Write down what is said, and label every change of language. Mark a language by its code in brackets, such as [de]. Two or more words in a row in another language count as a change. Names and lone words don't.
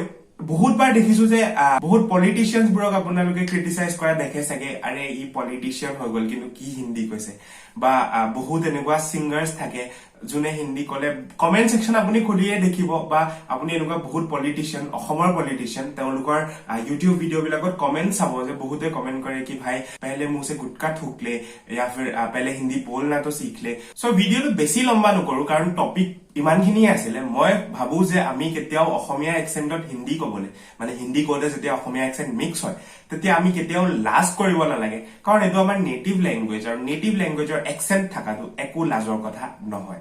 [as] বহুতবাৰ দেখিছো যে বহুত পলিটিচিয়ানছ বোৰক আপোনালোকে ক্ৰিটিচাইজ কৰা দেখে চাগে, আৰে ই পলিটিচিয়ান হৈ গল কিন্তু কি হিন্দী কৈছে. বা বহুত এনেকুৱা ছিংগাৰ্ছ থাকে যোনে হিন্দী কলে [en] comment section [as] আপুনি খুলিয়ে দেখিব, বা আপুনি এনেকুৱা বহুত পলিটিচিয়ান, অসমৰ পলিটিচিয়ান, তেওঁলোকৰ ইউটিউব ভিডিঅ' বিলাকত কমেন্ট চাব যে বহুতে কমেন্ট কৰে কি [hi] भाई पहले मुँह से गुटका थूक ले या फिर पहले हिंदी बोलना तो सीख ले. [as] সো ভিডিঅ'টো বেছি লম্বা নকৰো কাৰণ টপিক ইমানখিনিয়ে আছিলে. মই ভাবো যে আমি কেতিয়াও অসমীয়া এক্সেন্টত হিন্দী ক'বলে, মানে হিন্দী কওঁতে যেতিয়া অসমীয়া [en] accent mix [as] হয় তেতিয়া আমি কেতিয়াও লাজ কৰিব নালাগে, কাৰণ এইটো আমাৰ [en] native language [as] আৰু নেটিভ ল্যাঙ্গুৱেজৰ এক্সেন্ট থাকাটো একো লাজৰ কথা নহয়.